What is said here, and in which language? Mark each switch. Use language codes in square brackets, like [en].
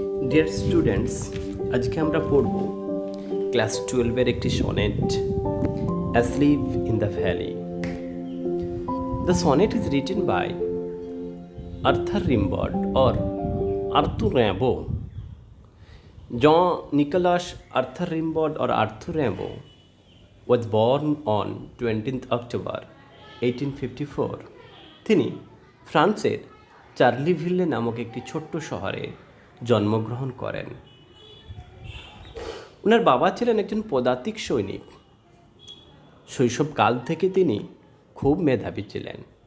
[bn] Dear students, আজকে আমরা পড়ব ক্লাস 12-এর একটি sonnet, asleep in the valley. [en] The sonnet is written by Arthur Rimbaud or Arthur Rimbaud. Jean-Nicolas Arthur Rimbaud or Arthur Rimbaud was born on 20th October 1854. [bn] তিনি ফ্রান্সের চার্লিভিলে নামক একটি ছোট্ট শহরে জন্মগ্রহণ করেন। ওনার বাবা ছিলেন একজন পদাতিক সৈনিক। শৈশবকাল থেকে তিনি খুব মেধাবী ছিলেন।